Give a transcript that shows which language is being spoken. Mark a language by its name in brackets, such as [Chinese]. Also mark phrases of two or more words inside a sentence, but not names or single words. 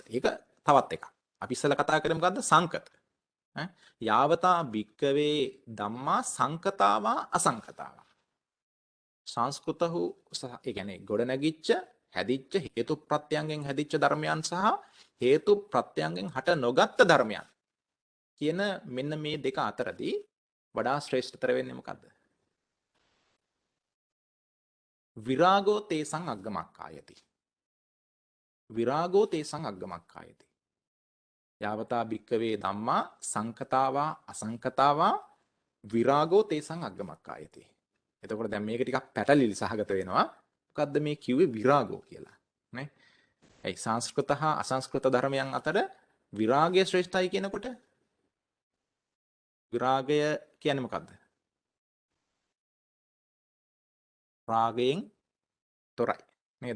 [Sinhala] ඒක තවත් එකක්. අපි ඉස්සෙල්ලා කතා කරේ මොකද්ද? සංකත. [Pali] යාවතා භික්කවේ ධම්මා සංකතාවා අසංකතාවා. [Sinhala] සංස්කෘතහු ඒ කියන්නේ ගොඩනැගිච්ච හැදිච්ච හේතු ප්‍රත්‍යයෙන් හැදිච්ච ධර්මයන් සහ හේතු ප්‍රත්‍යයෙන් හට නොගත් ධර්මයන් කියන මෙන්න මේ දෙක අතරදී වඩා ශ්‍රේෂ්ඨතර වෙන්නේ මොකද්ද? [Pali] විරාගෝ තේසං අග්ගමක්ඛායති. විරාගෝ තේසං අග්ගමක්ඛායති. යාවතා භික්කවේ ධම්මා සංකතාවා අසංකතාවා විරාගෝ තේසං අග්ගමක්ඛායති. [Sinhala] එතකොට දැන් මේක ටිකක් පැටලිලි සහගත වෙනවා. මොකද්ද මේ කිව්වේ විරාගෝ කියලා නේ? ඒ සංස්කෘත හා අසංස්කෘත ධර්මයන් අතර විරාගය ශ්‍රේෂ්ඨයි කියනකොට විරාගය කියන්නේ මොකද්ද? රාගයෙන් තොරයි නේද?